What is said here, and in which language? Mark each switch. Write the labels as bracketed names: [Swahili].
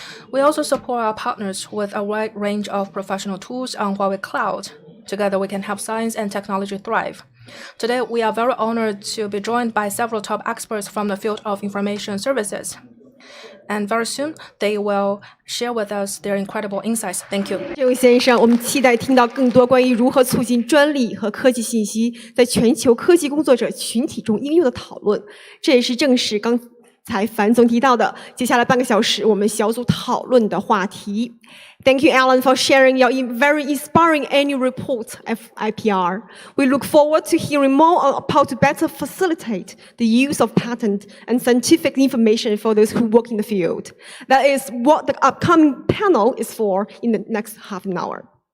[English] We also support our partners with a wide range of professional tools on Huawei Cloud. Together, we can help science and technology thrive. Today, we are very honored to be joined by several top experts from the field of information services. And very soon, they will share with us their incredible insights. Thank you. [Chinese] 这位先生，我们期待听到更多关于如何促进专利和科技信息在全球科技工作者群体中应用的讨论。这也是正是刚才樊总提到的，接下来半个小时我们小组讨论的话题。 [English] Thank you, Alan, for sharing your very inspiring annual report of IPR. We look forward to hearing more on how to better facilitate the use of patent and scientific information for those who work in the field. That is what the upcoming panel is for in the next half an hour.